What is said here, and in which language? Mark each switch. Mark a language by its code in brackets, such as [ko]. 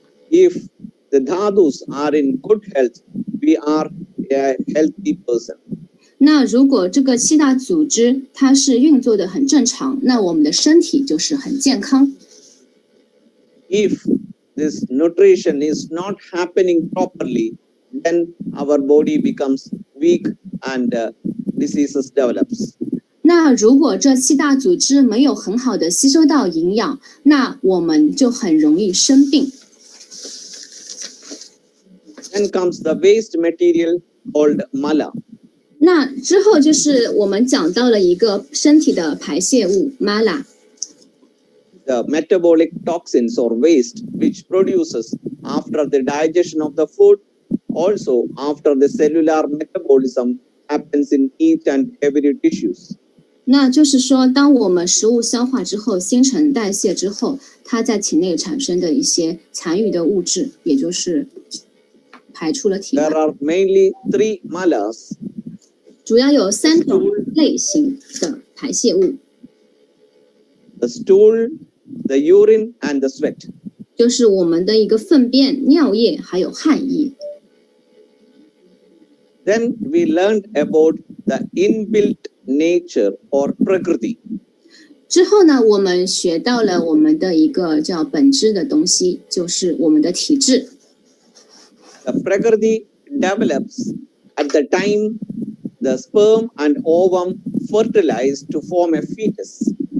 [en] If the dhadus are in good health, we are a healthy person. [zh] 那如果这个7大组织它是运作的很正常，那我们的身体就是很健康。 [en] If this nutrition is not happening properly, then our body becomes weak and diseases develops. [zh] 那如果这7大组织没有很好的吸收到营养，那我们就很容易生病。 [en] Then comes the waste material called mala. [zh] 那之后就是我们讲到了一个身体的排泄物 mala。 [en] The metabolic toxins or waste which produces after the digestion of the food, also after the cellular metabolism happens in each and every tissues. [zh] 那就是说，当我们食物消化之后，新陈代谢之后，它在体内产生的一些残余的物质，也就是排出了体外。 [en] There are mainly 3 malas. [zh] 主要有3种类型的排泄物。 [en] The stool, the urine, and the sweat. [zh] 就是我们的一个粪便、尿液还有汗液。 [en] Then we learned about the inbuilt nature or prakriti. [zh] 之后呢，我们学到了我们的一个叫本质的东西，就是我们的体质。 [en] The prakriti develops at the time the sperm and ovum fertilize to form a fetus.